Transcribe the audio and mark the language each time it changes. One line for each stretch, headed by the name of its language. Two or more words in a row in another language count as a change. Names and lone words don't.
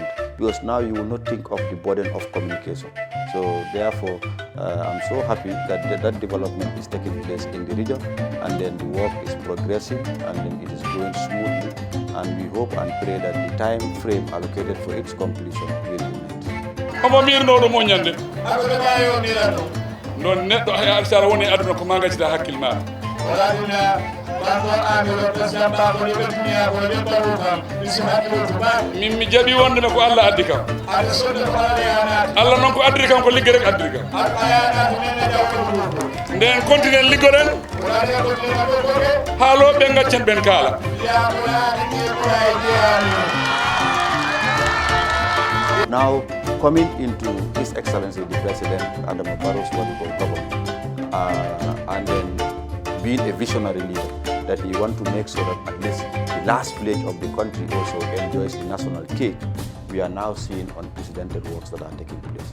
English: Because now you will not think of the burden of communication. So therefore, I'm so happy that that development is taking place in the region, and then the work is progressing, and then it is going smoothly. And we hope and pray that the time frame allocated for its completion will be met.
Fula: Omo mirnoɗo moñande non neɗɗo hay alsara woni aduna ko magacita hakkille maɗa min mi jaɓi wonde ko Allah addi kam Allah noon ko addiri kam ko ligge rek addiri kam nden continue liggoɗen haaloɓe gaccen ɓen kaala
English: Now, coming into His Excellency the President Adama Barrow's government, and then being a visionary leader, that he wants to make sure that at least the last village of the country also enjoys the national cake, we are now seeing unprecedented works that are taking place.